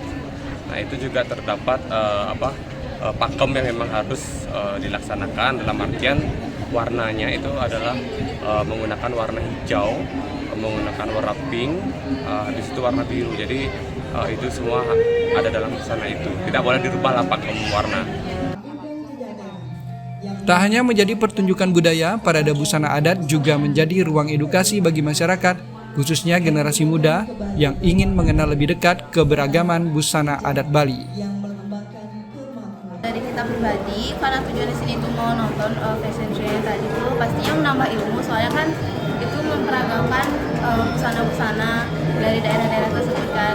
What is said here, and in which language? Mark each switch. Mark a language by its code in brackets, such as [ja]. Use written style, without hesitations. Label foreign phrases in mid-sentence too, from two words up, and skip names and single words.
[id] Nah, itu juga terdapat pakem yang memang harus dilaksanakan, dalam artian warnanya itu adalah menggunakan warna hijau, menggunakan warna pink, di situ warna biru. Jadi itu semua ada dalam busana itu. Tidak boleh dirubah lah pakem warna. Tak hanya menjadi pertunjukan budaya, parade busana adat juga menjadi ruang edukasi bagi masyarakat, khususnya generasi muda yang ingin mengenal lebih dekat keberagaman busana adat Bali. Dari kita pribadi, karena tujuan di sini itu mau nonton [en] fashion show [id] yang tadi itu pastinya menambah ilmu, soalnya kan itu memperagakan busana-busana dari daerah-daerah tersebut kan.